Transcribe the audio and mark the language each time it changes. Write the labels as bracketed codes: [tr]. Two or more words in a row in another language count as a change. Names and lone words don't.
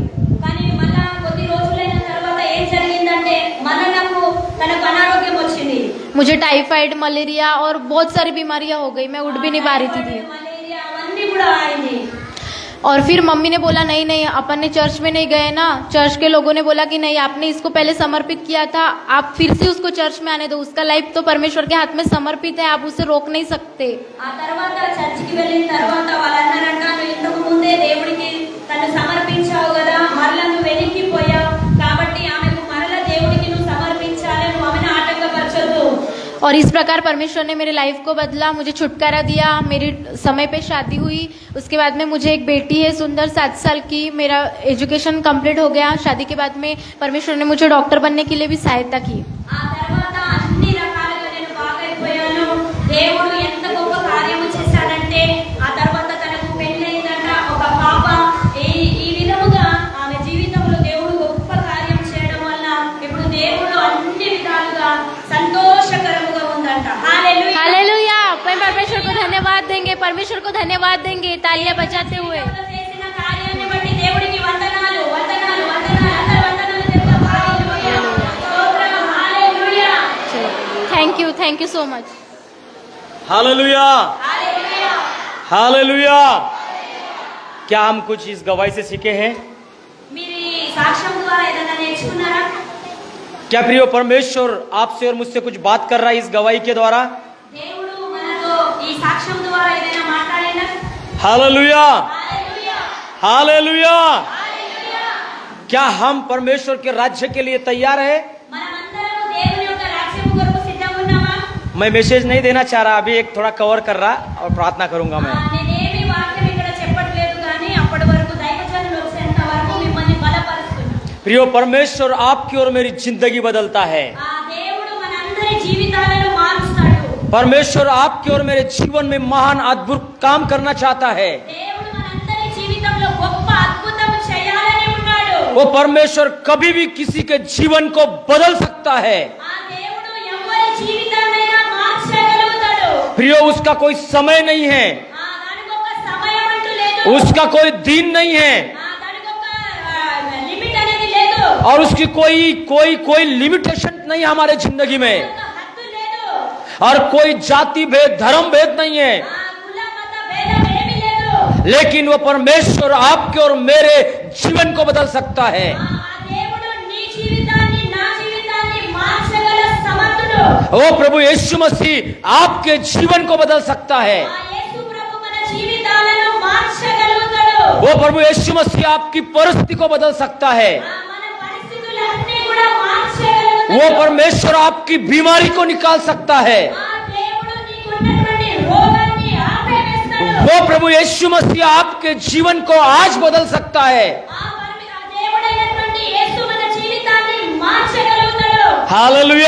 [te] కానీ మళ్ళా కొద్ది రోజులైన తర్వాత ఏం జరిగిందంటే మనకు తనకు అనారోగ్యం వచ్చింది। [hi] मुझे टाइफाइड, मलेरिया और बहुत सारी बीमारियां हो गई। मैं उठ भी नहीं पा रही थी। [te] మలేరియా అవన్నీ కూడా అయింది। [hi] और फिर मम्मी ने बोला नहीं नहीं, अपन ने चर्च में नहीं गए ना, चर्च के लोगों ने बोला कि नहीं, आपने इसको पहले समर्पित किया था, आप फिर से उसको चर्च में आने दो, उसका लाइफ तो परमेश्वर के हाथ में समर्पित है, आप उसे रोक नहीं सकते। [te] ఆ తర్వాత చర్చికి వెళ్ళిన తర్వాత వాళ్ళన్నారంట, నువ్వు ఇంతకు ముందే దేవుడికి తను సమర్పించావు కదా, మరలా నువ్వు వెనక్కిపోయావు, కాబట్టి ఆమెకు మరలా దేవుడికి నువ్వు సమర్పించాలి, నువ్వు ఆమెను ఆటంకపరచొద్దు। [hi] और इस प्रकार परमेश्वर ने मेरे लाइफ को बदला, मुझे छुटकारा दिया। मेरी समय पे शादी हुई। उसके बाद में मुझे एक बेटी है सुंदर 7 साल की। मेरा [en] education complete [hi] हो गया। शादी के बाद में परमेश्वर ने मुझे डॉक्टर बनने के लिए भी सहायता की। [te] ఆ తర్వాత అన్ని రకాలుగా నేను బాగైపోయాను। దేవుడు ఎంత గొప్ప కార్యము చేశాడంటే ఆ తర్వాత తనకు పెళ్ళైందంట, ఒక పాప। ఈ విధముగా ఆమె జీవితంలో దేవుడు గొప్ప కార్యం చేయడం వల్ల ఇప్పుడు దేవుడు అన్ని విధాలుగా సంతోషకరముగా ఉందంట। హల్లెలూయా [hi] हालेलुया। मैं परमेश्वर को धन्यवाद देंगे, परमेश्वर को धन्यवाद देंगे तालियां बजाते हुए। [te] చేసిన కార్యాన్ని బట్టి దేవుడికి వందనాలు వందనాలు వందనాలు, అందరూ వందనాలు చెప్తాం। హల్లెలూయా స్తోత్రం, హల్లెలూయా [en] thank you so much. [hi] हालेलुया [te] హల్లెలూయా। [hi] हालेलुया। क्या हम कुछ इस गवाही से सीखे हैं? [te] మీరు ఈ సాక్ష్యం ద్వారా ఏదైనా నేర్చుకున్నారా? [hi] क्या प्रिय परमेश्वर आपसे और मुझसे कुछ बात कर रहा है इस गवाही के द्वारा? [te] దేవుడు మనతో ఈ సాక్ష్యం ద్వారా ఏదైనా మాట్లాడినా? [hi] हालेलुया [te] హల్లెలూయా [hi] हालेलुया। [te] హల్లెలూయా। [hi] क्या हम परमेश्वर के राज्य के लिए तैयार है? [te] మనమందరం దేవుని యొక్క రాజ్యం కొరకు సిద్ధంగా ఉన్నామా? [hi] मैं मैसेज नहीं देना चाह रहा, अभी एक थोड़ा कवर कर रहा और प्रार्थना करूंगा मैं। [te] నేనేమి వాక్యం ఇక్కడ చెప్పట్లేదు, కానీ అప్పటి వరకు దైవజనులు వచ్చేంత వరకు మిమ్మల్ని బలపరుస్తున్నా। [hi] प्रिय परमेश्वर आपकी और मेरी जिंदगी बदलता है। [te] ఆ దేవుడు మనందరి జీవితాలను మారుస్తాడు। [hi] परमेश्वर आपके और मेरे जीवन में महान अद्भुत काम करना चाहता है। [te] దేవుడు మనందరి జీవితంలో గొప్ప అద్భుతం చేయాలని ఉన్నాడు। [hi] वो परमेश्वर कभी भी किसी के जीवन को बदल सकता है। [te] ఆ దేవుడు ఎవరి జీవితాన్నైనా మార్చగలుగుతాడు। [hi] प्रिय उसका कोई समय नहीं है, [te] దానికి ఒక సమయం అంటూ లేదు, [hi] उसका कोई दिन नहीं है, [te] దానికి ఒక లిమిట్ అనేది లేదు, [hi] और उसकी कोई कोई कोई लिमिटेशन नहीं है हमारे जिंदगी में, [te] ఒక హద్దు లేదు, [hi] और कोई जाति भेद धर्म भेद नहीं है। [te] కుల మత భేదం ఏమీ లేదు। [hi] लेकिन वो परमेश्वर आपके और मेरे जीवन को बदल सकता है। [te] ఆ దేవుడు నీ జీవితాన్ని నా జీవితాన్ని మార్చగల సమర్థుడు। [hi] वो प्रभु यीशु मसीह आपके जीवन को बदल सकता है। [te] ఆ యేసు ప్రభు మన జీవితాలను మార్చగలుగుతాడు। [hi] वो प्रभु यीशु मसीह आपकी परिस्थिति को बदल सकता है। [te] మన పరిస్థితులన్నీ కూడా మార్చగలుగుతాడు। [hi] वो परमेश्वर आपकी बीमारी को निकाल सकता है। [te] ఆ దేవుడు నీకున్నటువంటి రోగాన్ని ఆపేస్తాడు। [hi] वो प्रभु यीशु मसीह आपके जीवन को आज बदल सकता है। [te] ఆ దేవుడైనటువంటి యేసు మన జీవితాన్ని మార్చగలుగుతాడు। [hi] हालेलुया